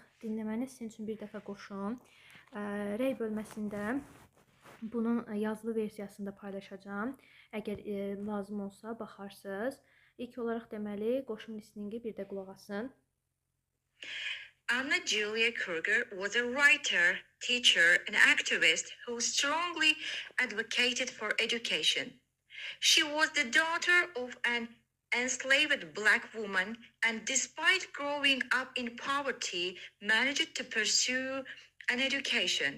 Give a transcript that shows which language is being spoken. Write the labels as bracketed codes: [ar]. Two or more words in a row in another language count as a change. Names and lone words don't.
[az] Dinləməni sizin üçün bir dəfə qoşum. Rey bölməsində bunun yazılı versiyasında paylaşacağım. Əgər lazım olsa baxarsınız. İlk olaraq deməli qoşum listeningi bir də qulaq asın. [en] Anna Julia Kruger was a writer, teacher, and activist who strongly advocated for education. She was the daughter of an enslaved black woman and despite growing up in poverty, managed to pursue an education.